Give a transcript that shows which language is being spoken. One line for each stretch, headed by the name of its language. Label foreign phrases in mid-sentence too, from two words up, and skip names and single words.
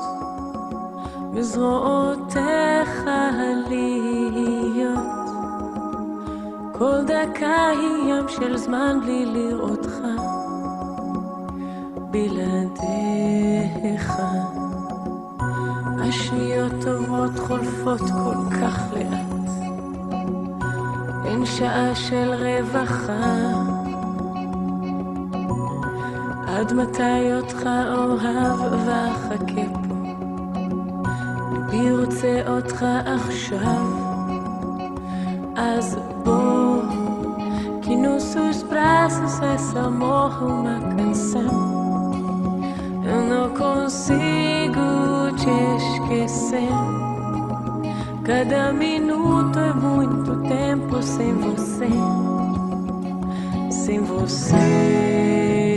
Hebrew: בזרועותיך להיות, כל דקה היא ים של זמן בלי לראותך, בלעדיך השניות עוברות חולפות כל כך לאט, אין שעה של רווחה, עד מתי אותך אוהב ואחכה פה, ליבי רוצה אותך עכשיו, אז
Portuguese: bom que nos seus braços esse amor uma canção. Eu não consigo te esquecer. Cada minuto é muito tempo sem você, sem você.